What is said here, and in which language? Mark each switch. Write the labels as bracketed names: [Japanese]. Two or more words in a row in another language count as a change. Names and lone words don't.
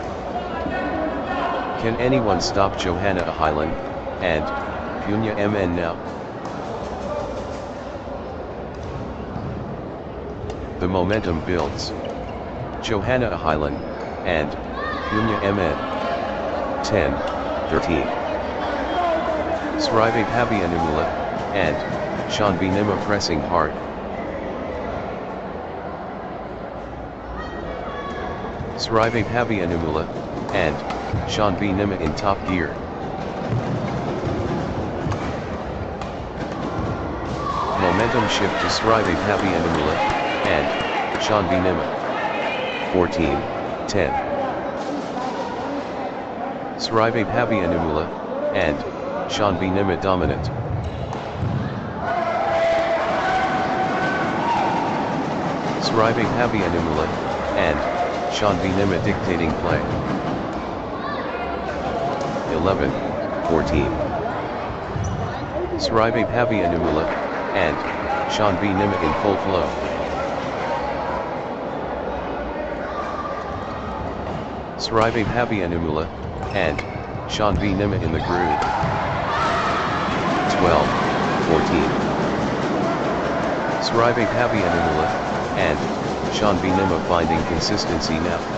[English] Can anyone stop Johanna Highland, and Punya MN now? The momentum builds. Johanna Highland, and Punya MN. 10-13. Srive Pavianumula, and Shanbi Nima pressing hard. Srive Pavianumula, and Shanbi Nima in top gear. Momentum shift to Srive Pavianumula, and Shanbi Nima. 14-10. Srive Pavianumula, and Shanbi Nima dominant. Srive Pavianumula, and Shanbi Nima dictating play. 11-14. Srive Pavianumula, and Shanbi Nima in full flow. Srive Pavianumula, and Shanbi Nima in the groove. 12-14. Srive Pavianumula, and Shanbi Nima finding consistency now.